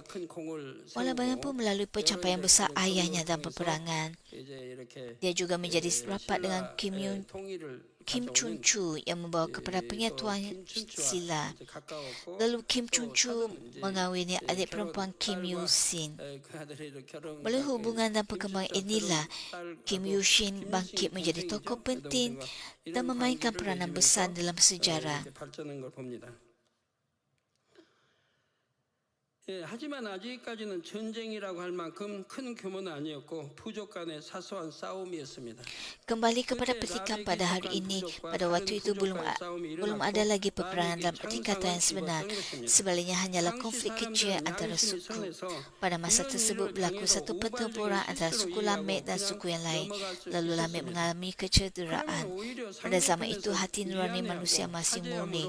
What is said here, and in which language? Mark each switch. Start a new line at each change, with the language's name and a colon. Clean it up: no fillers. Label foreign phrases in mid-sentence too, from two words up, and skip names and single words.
Malay: Walau bagaimanapun melalui pencapaian besar ayahnya dalam peperangan, dia juga menjadi rapat dengan Kim Chun-chu yang membawa kepada penyatuan Silla. Lalu Kim Chun-chu mengawini adik perempuan Kim Yu-sin. Melalui hubungan dan perkembangan inilah Kim Yu-sin bangkit menjadi tokoh penting dan memainkan peranan besar dalam sejarah.
Korean: 하지만 아직까지는 전쟁이라고 할 만큼 큰 규모는 아니었고 부족 간의 사소한 싸움이었습니다.
Malay: Kembali kepada petikan pada hari ini, pada waktu itu belum ada lagi peperangan dalam erti kata yang sebenar. Sebaliknya hanyalah konflik kecil antara suku. Pada masa tersebut berlaku satu pertempuran antara suku Lamek dan suku yang lain. Lalu Lamek mengalami kecederaan. Pada zaman itu hati nurani manusia masih murni.